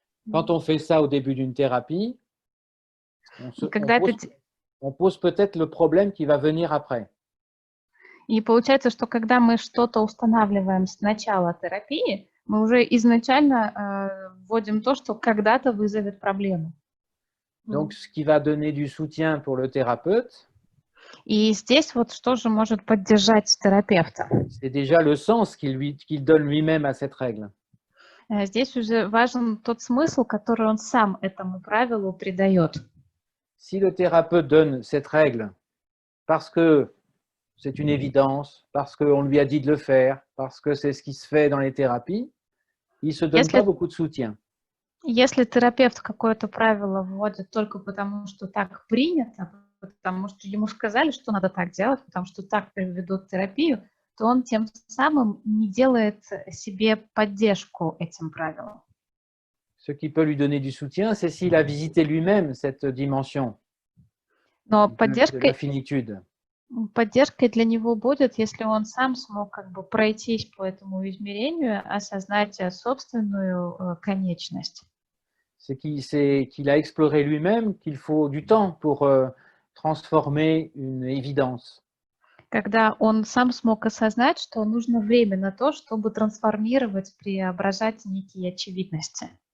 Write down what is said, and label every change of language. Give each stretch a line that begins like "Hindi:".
French: Quand on fait ça au début d'une thérapie, on pose peut-être le problème qui va venir après.
Russian: И получается, что когда мы что-то устанавливаем с начала терапии, мы уже изначально вводим то, что когда-то вызовет проблему.
French: Donc, ce qui va donner du soutien pour le thérapeute,
Russian: и здесь вот что же может поддержать терапевта?
French: C'est déjà le sens qu'il donne lui-même à cette règle.
Russian: Здесь уже важен тот смысл, который он сам этому правилу придает.
French: Si le thérapeute donne cette règle parce que c'est une évidence, parce qu'on lui a dit de le faire, parce que c'est ce qui se fait dans les thérapies, il ne se donne pas beaucoup de soutien.
Russian: Если терапевт какое-то правило вводит только потому, что так принято, потому что ему сказали, что надо так делать, потому что так ведут терапию, то он тем самым не делает себе поддержку этим правилам.
French: Ce qui peut lui donner du soutien, c'est s'il a visité lui-même cette dimension de la finitude.
Russian: Поддержкой для него будет, если он сам смог как бы пройтись по этому измерению, осознать собственную конечность.
French: C'est qu'il a exploré lui-même qu'il faut du temps pour transformer une évidence.
Russian: Когда он сам смог осознать, что нужно время на то, чтобы трансформировать, преображать некие очевидности.